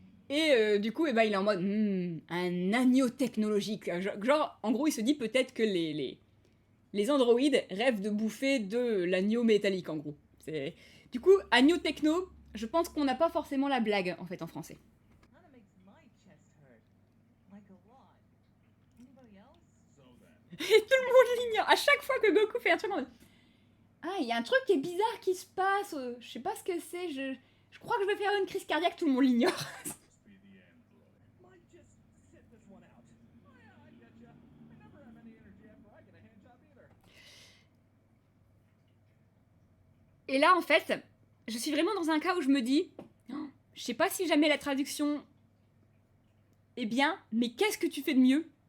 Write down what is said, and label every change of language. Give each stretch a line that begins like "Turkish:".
French: Et du coup, il est en mode un agneau technologique. Genre, en gros, il se dit peut-être que les androïdes rêvent de bouffer de l'agneau métallique, en gros. Du coup, agneau techno, je pense qu'on n'a pas forcément la blague, en fait, en français.
English: Kinda makes my chest hurt. Like a lot. Anybody else? So then,
French: Et tout le monde l'ignore. À chaque fois que Goku fait un truc en mode ah, il y a un truc qui est bizarre qui se passe. Je sais pas ce que c'est. Je crois que je vais faire une crise cardiaque. Tout le monde l'ignore.
English: must be the android. Might just sit this one out. Oh yeah, I get ya. I never have any energy after I get a hand job either.
French: Et là, en fait, je suis vraiment dans un cas où je me dis oh, je sais pas si jamais la traduction est bien, mais qu'est-ce que tu fais de mieux?